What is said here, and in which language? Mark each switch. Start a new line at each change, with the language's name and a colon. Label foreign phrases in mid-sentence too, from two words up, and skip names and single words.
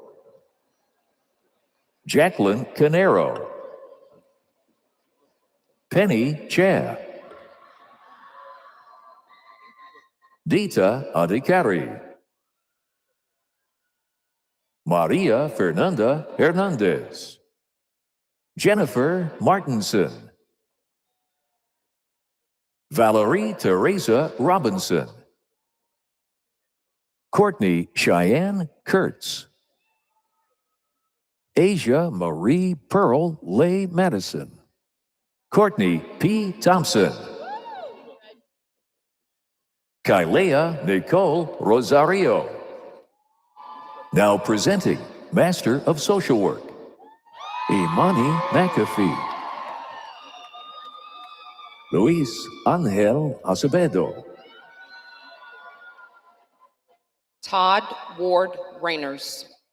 English: Jacqueline Canero. Penny Chia. Dita Adhikari. Maria Fernanda Hernandez. Jennifer Martinson. Valerie Teresa Robinson. Courtney Cheyenne Kurtz. Asia Marie Pearl Lay Madison. Courtney P. Thompson. Kailea Nicole Rosario. Now presenting Master of Social Work, Imani McAfee. Luis Angel Acevedo. Todd Ward Rayners.